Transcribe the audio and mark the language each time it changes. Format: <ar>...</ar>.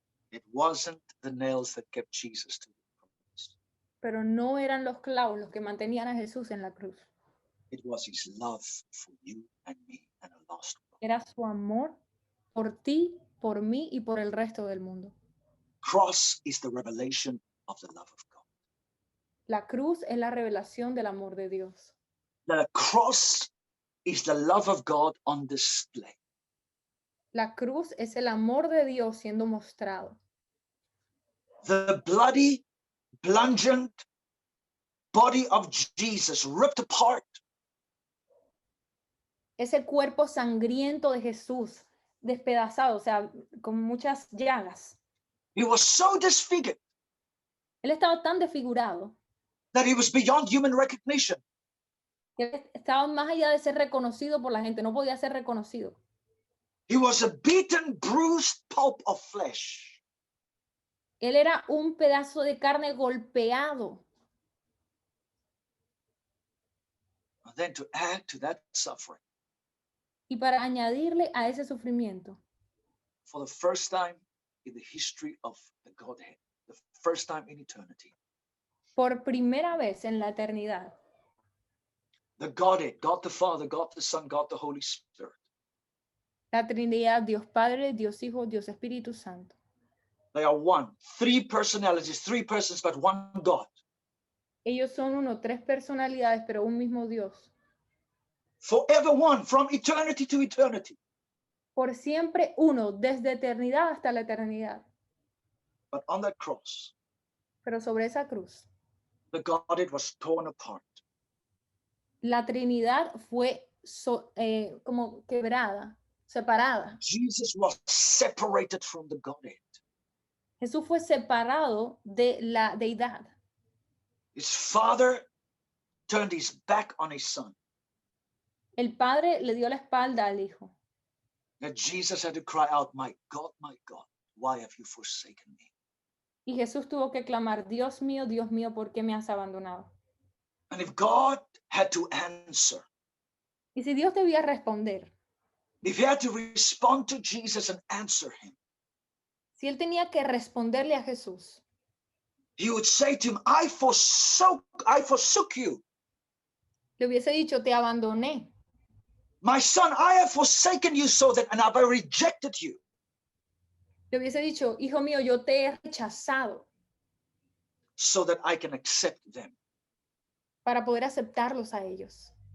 <en>It wasn't the nails that kept Jesus to the cross.</en> <es>Pero no eran los clavos los que mantenían a Jesús en la cruz.</es> <en>It was his love for you and me and a lost world.</en> <es>Era su amor por ti, por mí y por el resto del mundo.</es> <en>Cross is the revelation of the love of God.</en> <es>La cruz es la revelación del amor de Dios.</es> <en>The cross is the love of God on display.</en> <es>La cruz es el amor de Dios siendo mostrado.</es> <en>The bloody, bludgeoned body of Jesus ripped apart.</en> <es>Ese cuerpo sangriento de Jesús, despedazado, o sea, con muchas llagas.</es> <en>He was so disfigured</en> <es>Él estaba tan desfigurado</es> <en>that he was beyond human recognition.</en> <es>que él estaba más allá de ser reconocido por la gente, no podía ser reconocido.</es> <en>He was a beaten, bruised pulp of flesh.</en> <es>Él era un pedazo de carne golpeado.</es> <en>And then to add to that suffering,</en> <es>Y para añadirle a ese sufrimiento,</es> <en>for the first time in the history of the Godhead, the first time in eternity,</en> <es>por primera vez en la eternidad,</es> <en>the Godhead, God the Father, God the Son, God the Holy Spirit,</en> <es>la Trinidad, Dios Padre, Dios Hijo, Dios Espíritu Santo.</es> <en>they are one. Three personalities, three persons, but one God.</en> <es>Ellos son uno, tres personalidades, pero un mismo Dios.</es> <en>Forever one, from eternity to eternity.</en> <es>Por siempre uno, desde eternidad hasta la eternidad.</es> <en>But on that cross,</en> <es>Pero sobre esa cruz,</es> <en>the Godhead was torn apart.</en> <es>la Trinidad fue como quebrada, separada.</es> <en>Jesus was separated from the Godhead.</en> <es>Jesús fue separado de la deidad.</es> <en>His Father turned his back on his Son.</en> <es>El Padre le dio la espalda al Hijo.</es> <en>That Jesus had to cry out, my God, why have you forsaken me?</en> <es>Y Jesús tuvo que clamar, Dios mío, ¿por qué me has abandonado?</es> <en>And if God had to answer,</en> <es>Y si Dios debía responder,</es> <en>if he had to respond to Jesus and answer him,</en> <es>si él tenía que responderle a Jesús,</es> <en>he would say to him, I forsook you.</en> <es>le hubiese dicho, te abandoné.</es> <en>My son, I have forsaken you and I have rejected you.</en> <es>Le hubiese dicho, hijo mío, yo te he rechazado</es> <en>so that I can accept them.</en> <es>para poder aceptarlos a ellos.</es>